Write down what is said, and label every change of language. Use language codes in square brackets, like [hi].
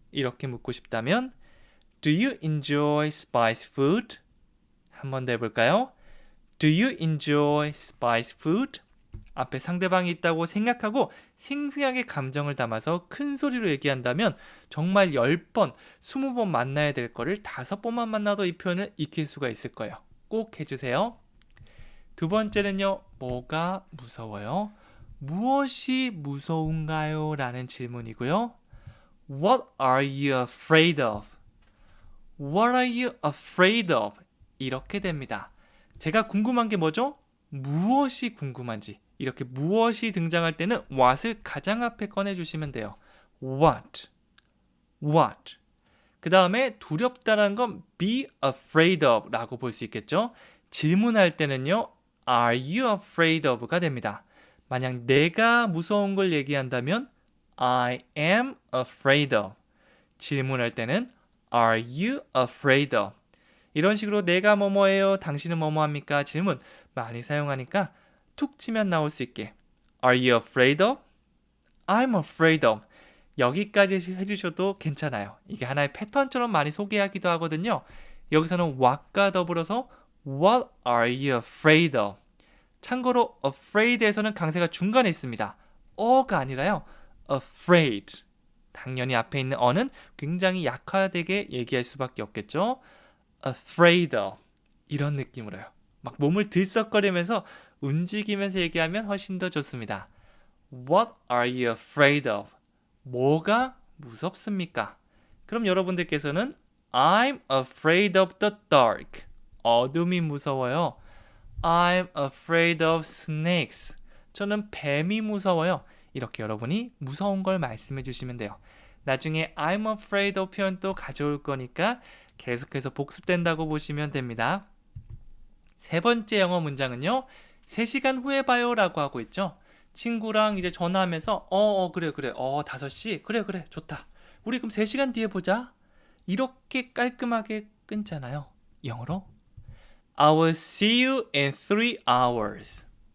[ko] 이렇게 묻고 싶다면 [en] Do you enjoy spicy food? [ko] 한 번 더 해볼까요? [en] Do you enjoy spicy food? [ko] 앞에 상대방이 있다고 생각하고 생생하게 감정을 담아서 큰 소리로 얘기한다면 정말 10번, 20번 만나야 될 거를 5번만 만나도 이 표현을 익힐 수가 있을 거예요. 꼭 해주세요. 두 번째는요. 뭐가 무서워요? 무엇이 무서운가요? 라는 질문이고요. [en] What are you afraid of? What are you afraid of? [ko] 이렇게 됩니다. 제가 궁금한 게 뭐죠? 무엇이 궁금한지. 이렇게 무엇이 등장할 때는 what을 가장 앞에 꺼내주시면 돼요. [en] What? What? [ko] 그 다음에 두렵다라는 건 [en] be afraid of [ko] 라고 볼 수 있겠죠? 질문할 때는요. [en] Are you afraid of가 됩니다. [ko] 만약 내가 무서운 걸 얘기한다면 [en] I am afraid of. [ko] 질문할 때는 [en] Are you afraid of? [ko] 이런 식으로 내가 뭐뭐해요? 당신은 뭐뭐합니까? 질문 많이 사용하니까 툭 치면 나올 수 있게 [en] Are you afraid of? I'm afraid of. [ko] 여기까지 해주셔도 괜찮아요. 이게 하나의 패턴처럼 많이 소개하기도 하거든요. 여기서는 what과 더불어서 [en] What are you afraid of? [ko] 참고로 afraid에서는 강세가 중간에 있습니다. 어가 아니라요. afraid. 당연히 앞에 있는 어는 굉장히 약화되게 얘기할 수밖에 없겠죠. [en] afraid of. [ko] 이런 느낌으로요. 막 몸을 들썩거리면서 움직이면서 얘기하면 훨씬 더 좋습니다. [en] What are you afraid of? [ko] 뭐가 무섭습니까? 그럼 여러분들께서는 [en] I'm afraid of the dark. [ko] 어둠이 무서워요. [en] I'm afraid of snakes. [ko] 저는 뱀이 무서워요. 이렇게 여러분이 무서운 걸 말씀해 주시면 돼요. 나중에 [en] I'm afraid of [ko] 표현도 가져올 거니까 계속해서 복습된다고 보시면 됩니다. 세 번째 영어 문장은요. 3시간 후에 봐요 라고 하고 있죠. 친구랑 이제 전화하면서 그래 5시 그래 좋다. 우리 그럼 3시간 뒤에 보자. 이렇게 깔끔하게 끊잖아요. [en] 영어로 I will see you in 3 hours.